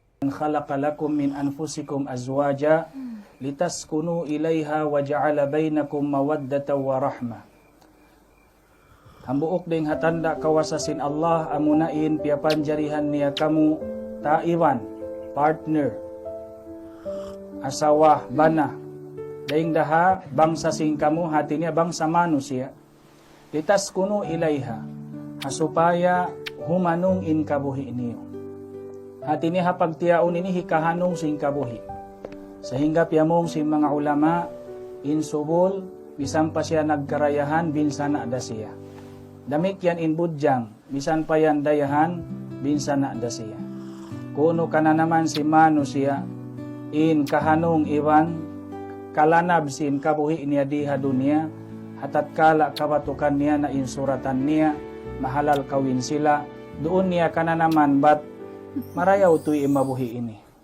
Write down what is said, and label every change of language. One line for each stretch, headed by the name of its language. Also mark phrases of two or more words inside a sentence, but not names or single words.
Arabic: خلق لكم من أنفسكم أزواجا لتسكنوا إليها وجعل بينكم مودة ورحمة.
Tausug: Ang buok ding hatanda kawasasin Allah amunain piapanjarihan niya kamu taiwan, partner, asawa, bana. Daing daha bangsa sing kamu hati niya bangsa manusia. Litas kuno ilaiha hasupaya humanung in kabuhi niyo. Hati niya hapagtiaon ini hikahanong sing kabuhi. Sehingga piamong sing mga ulama in subul bisan pa siya nagkarayahan binsan na da siya. Damik yan in budyang, bisan pa yan dayahan, binsan na da siya. Kuno ka na naman si manusia, in kahanong iwan, kalanab sin kabuhi niya diha dunia, hatat kala kabatukan niya na insuratan niya, mahalal kawin sila, doon niya ka na naman, bat marayaw tuy imabuhi ini.